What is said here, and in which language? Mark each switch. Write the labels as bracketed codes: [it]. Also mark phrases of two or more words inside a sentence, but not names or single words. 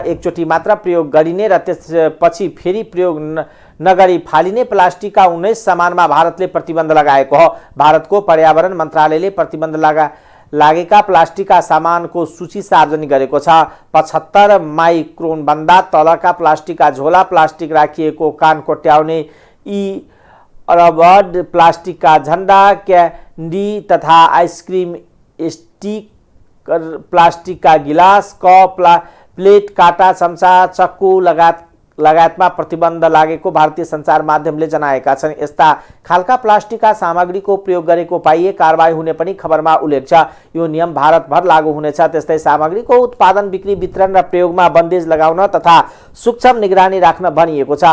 [ne] एकचोटि मात्र प्रयोग गरिने र त्यसपछि फेरि प्रयोग नगरी फालिने प्लास्टिकका 19 सामानमा भारतले प्रतिबन्ध लगाएको हो। भारतको पर्यावरण मन्त्रालयले प्रतिबन्ध लागेका प्लास्टिकका सामानको सूची सार्वजनिक गरेको छ। 75 माइक्रोनभन्दा तलका प्लास्टिकका झोला, प्लास्टिक राखिएको कान कोट्याउने रबड़, प्लास्टिक का झंडा, कैंडी तथा आइसक्रीम स्टिक, प्लास्टिक का गिलास, कप, प्लेट, काटा, चम्चा, चक्कु लगायतमा प्रतिबन्ध लागेको भारतीय सञ्चार माध्यमले जनाएका छन्। यस्ता खालका प्लास्टिकका सामग्रीको प्रयोग गरेको पाइए कारबाही हुने पनि खबरमा उल्लेख छ। यो नियम भारतभर लागू हुनेछ। त्यस्तै सामग्रीको उत्पादन, बिक्री, वितरण र प्रयोगमा बन्देज लगाउन तथा सूक्ष्म निगरानी राख्न भनिएको छ।